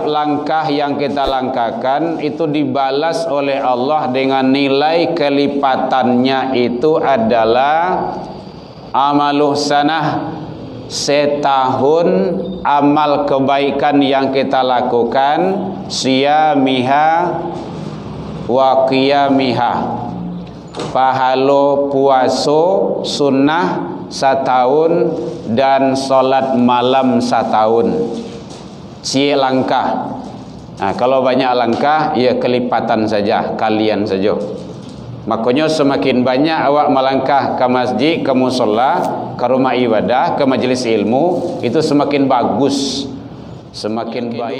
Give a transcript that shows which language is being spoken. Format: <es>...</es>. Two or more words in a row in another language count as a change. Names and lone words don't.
<id>langkah yang kita langkahkan itu dibalas oleh Allah dengan nilai kelipatannya itu adalah</id> <ar>عمل سنة,</ar> <id>setahun amal kebaikan yang kita lakukan,</id> <ar>صيامها وقيامها,</ar> <min>pahalo puaso</min> <id>sunnah setahun dan solat malam setahun.</id> <min>Cie langkah.</min> <id>Nah, kalau banyak langkah, ya kelipatan saja, kalian saja. Makanya semakin banyak awak melangkah ke masjid, ke musola, ke rumah ibadah, ke majelis ilmu, itu semakin bagus, semakin baik.</id>